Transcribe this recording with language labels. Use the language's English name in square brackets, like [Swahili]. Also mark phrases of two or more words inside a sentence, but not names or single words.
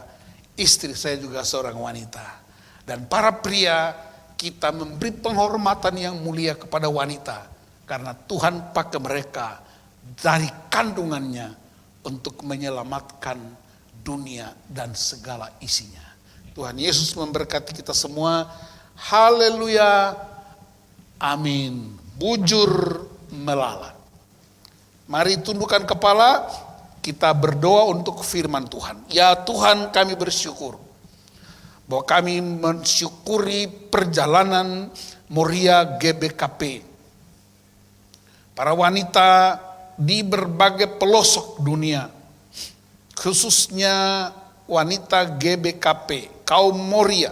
[Indonesian] Istri saya juga seorang wanita. Dan para pria, kita memberi penghormatan yang mulia kepada wanita. Karena Tuhan pakai mereka dari kandungannya untuk menyelamatkan dunia dan segala isinya. Tuhan Yesus memberkati kita semua. Haleluya. Amin. [Batak Karo] Bujur melala. [Indonesian] Mari tundukkan kepala, kita berdoa untuk firman Tuhan. Ya Tuhan, kami bersyukur bahwa kami mensyukuri perjalanan Moria GBKP. Para wanita di berbagai pelosok dunia, khususnya wanita GBKP, kaum Moria.